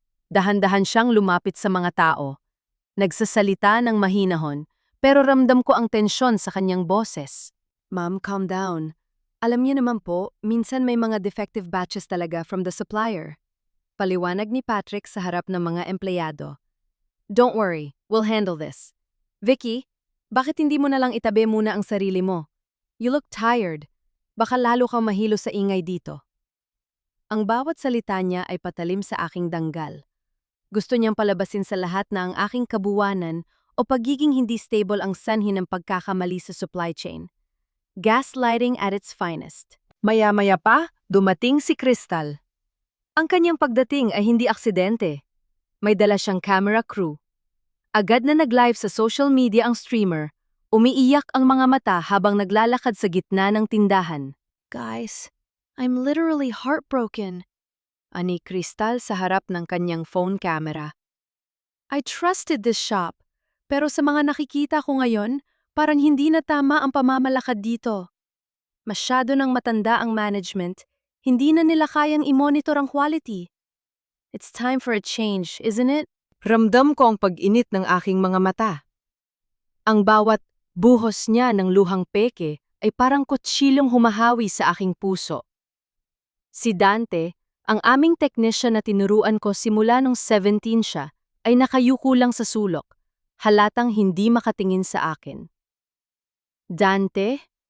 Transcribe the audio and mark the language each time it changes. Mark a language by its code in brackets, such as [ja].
[tl] Dahan-dahan siyang lumapit sa mga tao. Nagsasalita ng mahinahon, pero ramdam ko ang tensyon sa kanyang boses. [en] Ma'am, calm down. [tl] Alam niyo naman po, minsan may mga defective batches talaga [en] from the supplier. [tl] Paliwanag ni Patrick sa harap ng mga empleyado. [en] Don't worry, we'll handle this. [tl] Vicky, bakit hindi mo na lang itabi muna ang sarili mo? [en] You look tired. [tl] Baka lalo kang mahilo sa ingay dito. Ang bawat salita niya ay patalim sa aking danggal. Gusto niyang palabasin sa lahat na ang aking kabuwanan o pagiging hindi stable ang sanhi ng pagkakamali sa supply chain. [en] Gaslighting at its finest. [tl] Maya-maya pa, dumating si Crystal. Ang kanyang pagdating ay hindi aksidente. May dala siyang camera crew. Agad na nag-live sa social media ang streamer. Umiiyak ang mga mata habang naglalakad sa gitna ng tindahan. [en] Guys, I'm literally heartbroken. [tl] Ani Crystal sa harap ng kanyang phone camera. [en] I trusted this shop, [tl] pero sa mga nakikita ko ngayon, parang hindi na tama ang pamamalakad dito. Masyado nang matanda ang management, hindi na nila kayang i-monitor ang quality. [en] It's time for a change, isn't it? [tl] Ramdam ko ang pag-init ng aking mga mata. Ang bawat buhos niya ng luhang peke ay parang kutsilong humahawi sa aking puso. Si Dante, ang aming technician na tinuruan ko simula nung 17 siya, ay nakayuko lang sa sulok, halatang hindi makatingin sa akin. Dante,